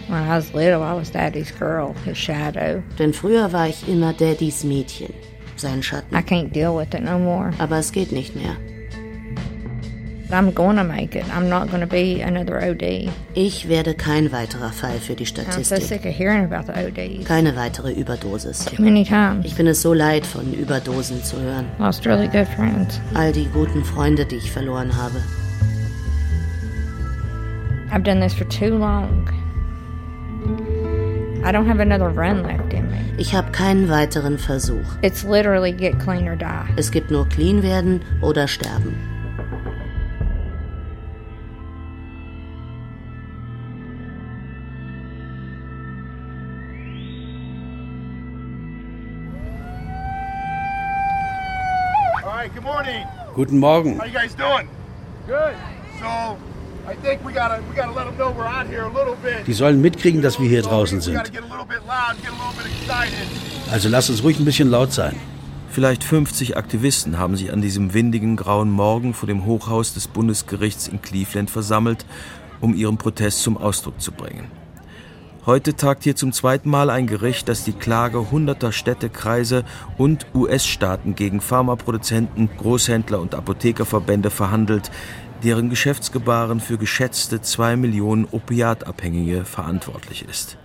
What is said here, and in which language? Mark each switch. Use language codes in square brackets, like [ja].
[en] When I was little, I was daddy's girl, his shadow. [de] Denn früher war ich immer daddy's Mädchen, sein Schatten. [en] I can't deal with it no more. [de] Aber es geht nicht mehr. [en] I'm gonna make it. I'm not gonna be another OD. [de] Ich werde kein weiterer Fall für die Statistik. [en] I'm so sick of hearing about the ODs. [de] Keine weitere Überdosis. [en] Too many times. [de] Ich bin es so leid, von Überdosen zu hören. [en] Lost really good friends. [de] All die guten Freunde, die ich verloren habe. [en] I've done this for too long. I don't have another run left in me. [de] Ich habe keinen weiteren Versuch. [en] It's literally get clean or die. [de] Es gibt nur clean werden oder sterben. Guten Morgen. [en] How you guys doing? Good. So, I think we gotta let them know we're out here a little bit. [de] Die sollen mitkriegen, dass wir hier draußen sind. [en] We gotta get a little bit loud, get a little bit excited. [de] Also lass uns ruhig ein bisschen laut sein. Vielleicht 50 Aktivisten haben sich an diesem windigen, grauen Morgen vor dem Hochhaus des Bundesgerichts in Cleveland versammelt, um ihren Protest zum Ausdruck zu bringen. Heute tagt hier zum zweiten Mal ein Gericht, das die Klage hunderter Städte, Kreise und US-Staaten gegen Pharmaproduzenten, Großhändler und Apothekerverbände verhandelt, deren Geschäftsgebaren für geschätzte 2 Millionen Opiatabhängige verantwortlich ist.